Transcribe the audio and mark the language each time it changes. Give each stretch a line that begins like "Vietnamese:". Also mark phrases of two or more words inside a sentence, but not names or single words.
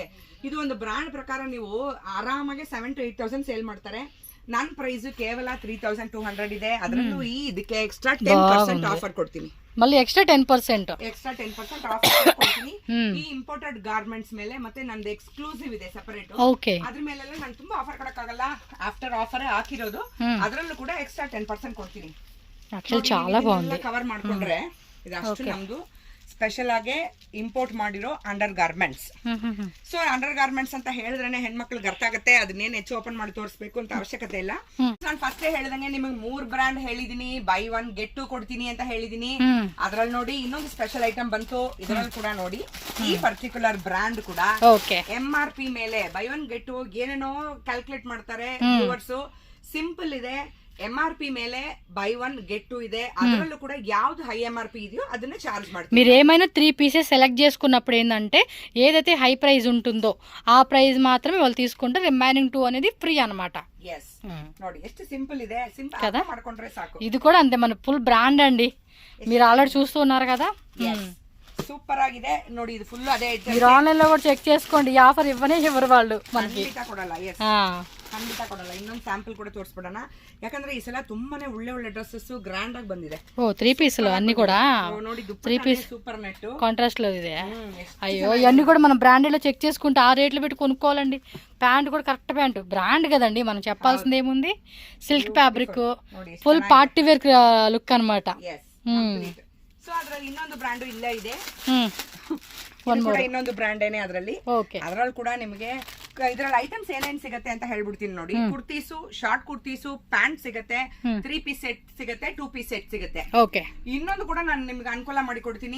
Kannada: ಇದು ಒಂದು ಬ್ರಾಂಡ್ ಪ್ರಕಾರ ನೀವು ಆರಾಮಾಗಿ 7,000 to 8,000 ಸೇಲ್ ಮಾಡ್ತಾರೆ. ನನ್ನ ಪ್ರೈಸ್ ಕೇವಲ 3,200 ಇದೆ. ಅದರಲ್ಲೂ ಇದಕ್ಕೆ ಎಕ್ಸ್ಟ್ರಾ 10% ಆಫರ್ ಕೊಡ್ತೀನಿ.
Telugu: మళ్ళీ ఎక్స్ట్రా 10%
Kannada: ಆಫರ್ ಕೊಡ್ತೀನಿ. ಈ
English: imported garments
Kannada: ಮೇಲೆ ಮತ್ತೆ ನಂದು ಎಕ್ಸ್ಕ್ಲೂಸಿವ್ ಇದೆ ಸೆಪರೇಟ್. ಓಕೆ, ಅದ್ರ ಮೇಲೆಲ್ಲ ನಾನು ತುಂಬಾ ಆಫರ್ ಕೊಡಕ್ಕಾಗಲ್ಲ,
English: after offer
Kannada: ಹಾಕಿರೋದು. ಅದರಲ್ಲೂ ಕೂಡ ಎಕ್ಸ್ಟ್ರಾ 10% ಕೊಡ್ತೀನಿ.
Telugu: చాలా బాగుంది.
Kannada: ಕವರ್ ಮಾಡ್ಕೊಂಡ್ರೆ ಇದಷ್ಟು ನಮ್ದು ಸ್ಪೆಷಲ್ ಆಗಿ ಇಂಪೋರ್ಟ್ ಮಾಡಿರೋ
English: under garments.
Kannada: ಸೊ
English: under garments
Kannada: ಅಂತ ಹೇಳಿದ್ರೆ ಹೆಣ್ಮಕ್ಳಿಗೆ ಅರ್ಥ ಆಗುತ್ತೆ, ಅದನ್ನೇನ್ ಹೆಚ್ಚು ಓಪನ್ ಮಾಡಿ ತೋರಿಸ್ಬೇಕು ಅಂತ ಅವಶ್ಯಕತೆ ಇಲ್ಲ. ನಾನು ಫಸ್ಟ್ ಹೇಳಿದಂಗೆ ನಿಮಗೆ 3 ಬ್ರಾಂಡ್ ಹೇಳಿದೀನಿ,
English: buy 1 get 2
Kannada: ಕೊಡ್ತೀನಿ ಅಂತ ಹೇಳಿದೀನಿ. ಅದ್ರಲ್ಲಿ ನೋಡಿ ಇನ್ನೊಂದು ಸ್ಪೆಷಲ್ ಐಟಮ್ ಬಂತು. ಇದರಲ್ಲಿ ಕೂಡ ನೋಡಿ, ಈ
English: particular brand
Kannada: ಕೂಡ MRP ಮೇಲೆ
English: buy 1 get 2
Kannada: ಏನೇನೋ ಕ್ಯಾಲ್ಕುಲೇಟ್ ಮಾಡ್ತಾರೆ ವ್ಯೂವರ್ಸ್. ಸಿಂಪಲ್ ಇದೆ, MRP ಮೇಲೆ
English: buy 1 get 2
Kannada: ಇದೆ. ಅದರಲ್ಲೂ కూడా ಯಾವ್ದು
English: high MRP
Kannada: ಇದೆయో ಅದನ್ನ ಚಾರ್ಜ್ ಮಾಡ್ತೀವಿ.
Telugu: మీరు ఏమైనా 3 పీసెస్ సెలెక్ట్ చేసుకున్నప్పుడు ఏంటంటే ఏదైతే
English: high price
Telugu: ఉంటుందో ఆ ప్రైస్ మాత్రమే వాళ్ళు తీసుకుంటే రిమైనింగ్ 2 అనేది ఫ్రీ అన్నమాట. ఎస్,
Kannada: ನೋಡಿ ಎಷ್ಟು సింపుల్ ಇದೆ, సింపుల్ అర్థం ಮಾಡ್ಕೊಂಡ್ರೆ సాకు.
Telugu: ఇది కూడా అంతే, మన
English: full brand
Telugu: అండి. మీరు ఆల్రెడీ చూస్తూ ఉన్నారు కదా.
Kannada: సూపర్ ಆಗಿದೆ ನೋಡಿ. ಇದು ಫುಲ್ ಅದೇ.
Telugu: మీరు ఆన్లైన్ లో కూడా చెక్ చేసుకోండి, ఈ ఆఫర్ ఇవ్వరు వాళ్ళు మనకి.
Kannada: ಕೊಡಲ್ಲ, ಖಂಡಿತ ಕೊಡಲ್ಲ. ಇನ್ನೊಂದು ಸ್ಯಾಂಪಲ್ ಕೂಡ ತೋರಿಸ್ಬಿಡೋಣ, ಯಾಕಂದ್ರೆ ಈ ಸಲ ತುಂಬಾನೇ ಒಳ್ಳೆ ಡ್ರೆಸ್ಸಸ್ ಗ್ರ್ಯಾಂಡ್ ಆಗಿ ಬಂದಿದೆ.
Telugu: 3 పీసులు అన్ని కూడా ನೋಡಿ,
English: 3 piece super net
Telugu: కాంట్రాస్ట్ లో ಇದೆ. అయ్యో, ఇవన్నీ కూడా మనం బ్రాండెడ్ లో చెక్ చేసుకుంటే ఆ రేట్లు పెట్టి కొనుక్కోవాలండి. ప్యాంట్ కూడా
English: correct pant,
Telugu: బ్రాండ్ కదండి, మనం చెప్పాల్సింది ఏముంది.
English: silk fabric, full party wear look
Telugu: అన్నమాట.
Kannada: ಸೊ ಅದ್ರಲ್ಲಿ ಇನ್ನೊಂದು ಬ್ರಾಂಡ್ ಇಲ್ಲೇ ಇದೆ. ಇನ್ನೊಂದು ಬ್ರಾಂಡ್ ಏನೇ ಅದರಲ್ಲಿ. ಅದ್ರಲ್ಲಿ ಕೂಡ ನಿಮಗೆ ಇದ್ರಲ್ಲಿ ಐಟಮ್ಸ್ ಏನೇನ್ ಸಿಗತ್ತೆ ಅಂತ ಹೇಳ್ಬಿಡ್ತೀನಿ ನೋಡಿ. ಕುರ್ತೀಸು, ಶಾರ್ಟ್ ಕುರ್ತೀಸು, ಪ್ಯಾಂಟ್ ಸಿಗತ್ತೆ,
English: 3 piece set
Kannada: ಸಿಗತ್ತೆ,
English: 2 piece set
Kannada: ಸಿಗತ್ತೆ. ಇನ್ನೊಂದು ಕೂಡ ನಾನು ನಿಮ್ಗೆ ಅನುಕೂಲ ಮಾಡಿ ಕೊಡ್ತೀನಿ.